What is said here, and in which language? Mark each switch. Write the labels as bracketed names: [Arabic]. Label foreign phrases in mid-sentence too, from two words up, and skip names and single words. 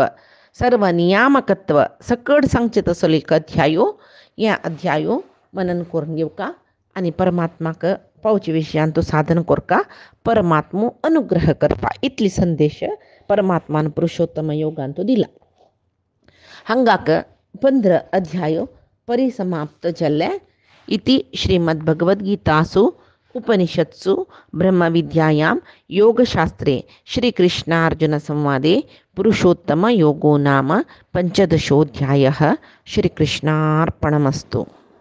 [Konkani] सर्वनियामकत्व सकड सांगचे तसलो एक अध्यायो ह्या अध्यायो मनन करून घेवका आनी परमात्माक पावचे विशयांत तो साधन करका परमात्मो अनुग्रह करपा इतली संदेश परमात्मान पुरुषोत्तम योगान तो दिला हांगाक 15 अध्यायो परिसमाप्त जाल्ले [Sanskrit] इति श्रीमद्भगवद्गीतासु उपनिषत्सु ब्रह्मविद्यायां योगशास्त्रे श्रीकृष्णार्जुनसंवादे पुरुषोत्तमयोगो नाम 15 श्रीकृष्णार्पणमस्तु।